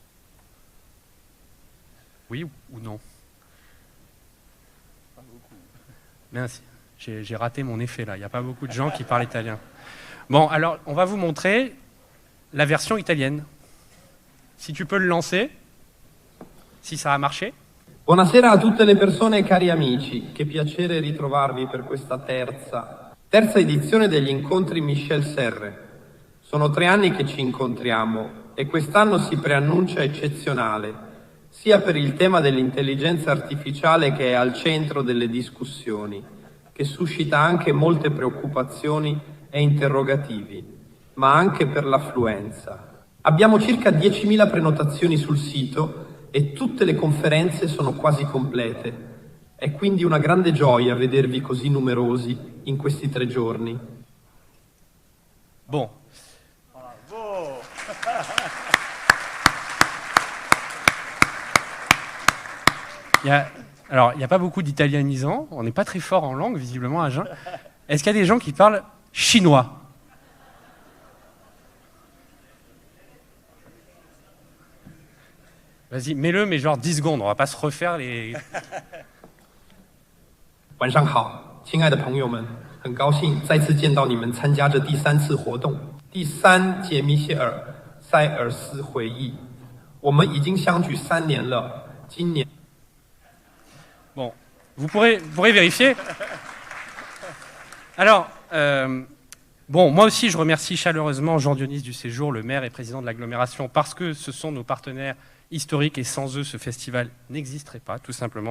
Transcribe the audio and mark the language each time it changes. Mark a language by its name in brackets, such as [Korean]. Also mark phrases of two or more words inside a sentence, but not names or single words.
[French] Oui ou non? Pas beaucoup. Merci. J'ai raté mon effet là. Il n'y a pas beaucoup de gens qui parlent italien. Bon, alors, on va vous montrer la version italienne. Si tu peux le lancer, si ça a marché. [Italian] Buonasera a tutte le persone e cari amici, che piacere ritrovarvi per questa terza edizione degli incontri Michel Serres. Sono 3 anni che ci incontriamo e quest'anno si preannuncia eccezionale, sia per il tema dell'intelligenza artificiale che è al centro delle discussioni, che suscita anche molte preoccupazioni e interrogativi, ma anche per l'affluenza. Abbiamo circa 10.000 prenotazioni sul sito e tutte le conferenze sono quasi complete. È quindi una grande gioia vedervi così numerosi in questi 3 giorni. [French] Bon. Bravo. Alors, il n'y a pas beaucoup d'italianisants. On n'est pas très fort en langue, visiblement, à Agen. Est-ce qu'il y a des gens qui parlent chinois? Vas-y, mets-le, mais genre 10 secondes. On va pas se refaire les... [Chinese] 晚上好，亲爱的朋友们， 很高兴再次见到你们参加这第3次活动，第3届米歇尔·塞尔斯会议。我们已经相聚3年了，今年。 [French] Bon, vous pourrez vérifier. Alors, bon, moi aussi, je remercie chaleureusement Jean-Dionys du Séjour, le maire et président de l'agglomération, parce que ce sont nos partenaires historiques et sans eux, ce festival n'existerait pas, tout simplement.